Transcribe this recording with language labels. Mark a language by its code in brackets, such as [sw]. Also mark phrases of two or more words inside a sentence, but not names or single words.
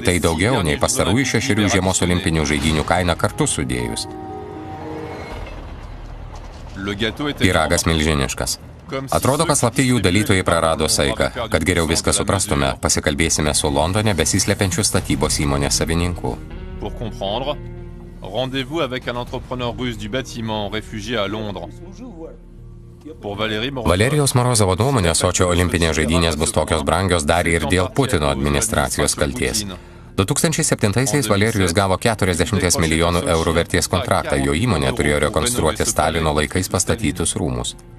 [lt] Tai daugiau nei pastarųjų 6 žiemos olimpinių žaidynių kaina kartu sudėjus. Pyragas milžiniškas. Atrodo, kad slapti jų dalytojai prarado saiką. Kad geriau viską suprastume, pasikalbėsime su Londone besislepiančių statybos įmonės savininku. [fr] Pour comprendre, rendez-vous avec un entrepreneur russe du bâtiment réfugié à Londres. [lt] Valerijaus Morozovo nuomonė, Sočio olimpinės žaidynės bus tokios brangios dar ir dėl Putino administracijos kalties. 2007-aisiais Valerijus gavo 40 milijonų eurų vertės kontraktą. Jo įmonė turėjo rekonstruoti Stalino laikais pastatytus rūmus.